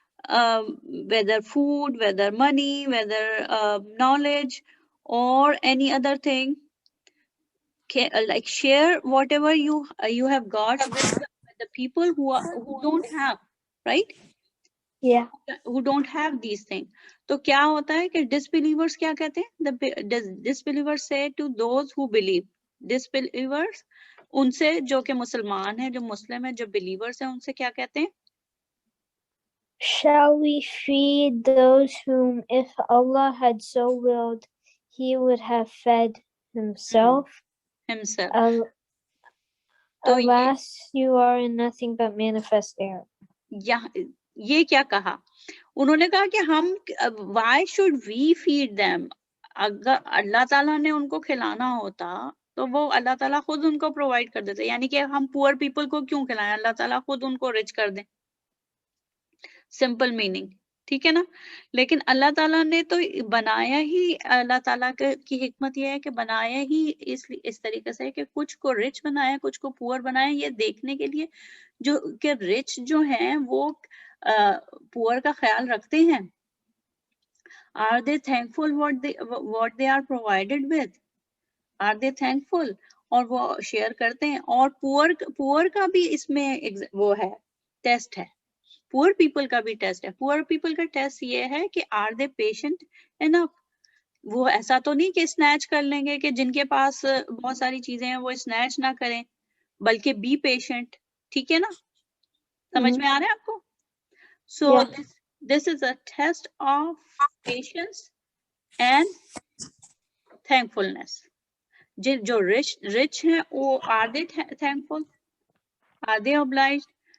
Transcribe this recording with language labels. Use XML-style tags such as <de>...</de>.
<en>whether food, whether money, whether knowledge, or any other thing. Like share whatever you have got with the people who don't have, right? Yeah. Who don't have these things.</en> <hi>तो क्या होता है कि disbelievers क्या कहते हैं?</hi> <en>The disbelievers say to those who believe.</en> <hi>Disbelievers उनसे जो कि मुसलमान हैं, जो मुस्लिम हैं, जो believers हैं, उनसे क्या कहते हैं?</hi> <en>Shall we feed those whom, if Allah had so willed, He would have fed Himself? Himself. तो Alas, you are in nothing but manifest error.</en> <hi>ये क्या कहा? उन्होंने कहा कि हम</hi> <en>why should we feed them?</en> <hi>अगर अल्लाह ताला ने उनको खिलाना होता तो वो अल्लाह ताला खुद उनको प्रोवाइड कर देते, यानी कि हम पुअर पीपल को क्यों खिलाएं? अल्लाह ताला खुद उनको रिच कर दे। सिंपल मीनिंग, ठीक है ना? लेकिन अल्लाह ताला ने तो बनाया ही, अल्लाह ताला की हिकमत ये है कि बनाया ही इस तरीके से कि कुछ को रिच बनाया, कुछ को पुअर बनाया, ये देखने के लिए जो कि रिच जो हैं वो पुअर का ख्याल रखते हैं।</hi> <en>Are they thankful what they are provided with? Are they thankful?</en> <hi>और वो शेयर करते हैं। और पुअर का भी इसमें वो है, टेस्ट है। पुअर पीपल का भी टेस्ट है। पुअर पीपल का टेस्ट ये है कि</hi> <en>Are they patient enough?</en> <hi>वो ऐसा तो नहीं कि स्नैच कर लेंगे, कि जिनके पास बहुत सारी चीजें हैं वो स्नैच ना करें, बल्कि</hi> <en>Be patient.</en> <hi>ठीक है ना? समझ में आ रहा है आपको?</hi> <en>So this is a test of patience and thankfulness.</en> <hi>जो rich हैं वो</hi> <en>are they thankful? Are they obliged?</en>